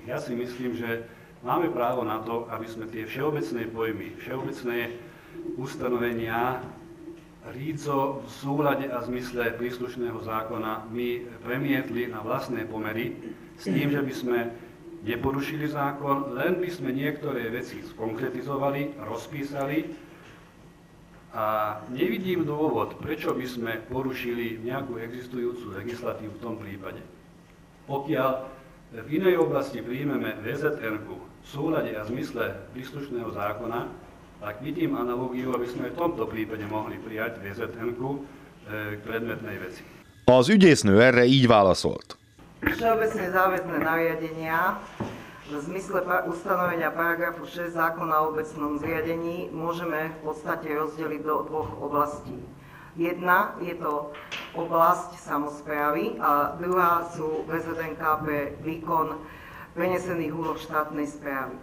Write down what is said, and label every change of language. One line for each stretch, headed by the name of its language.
Slovak: Ja si myslím, že máme právo na to, aby sme tie všeobecné pojmy, všeobecné ustanovenia rídzo v súlade a zmysle príslušného zákona my premietli na vlastné pomery s tým, že by sme neporušili zákon, len by sme niektoré veci skonkretizovali, rozpísali a nevidím dôvod, prečo by sme porušili nejakú existujúcu legislatívu v tom prípade. Pokiaľ v inej oblasti príjmeme VZN-ku v súlade a zmysle príslušného zákona, tak vidím analógiu, aby sme v tomto prípade mohli prijať VZN-ku k predmetnej veci.
Hungarian: Az ügyésznő erre így válaszolt.
Slovak: Všeobecne záväzné nariadenia v zmysle ustanovenia paragrafu 6 zákona o obecnom zriadení môžeme v podstate rozdeliť do dvoch oblastí. Jedna je to oblasť samosprávy a druhá sú VZNK pre výkon prenesených úloh štátnej správy.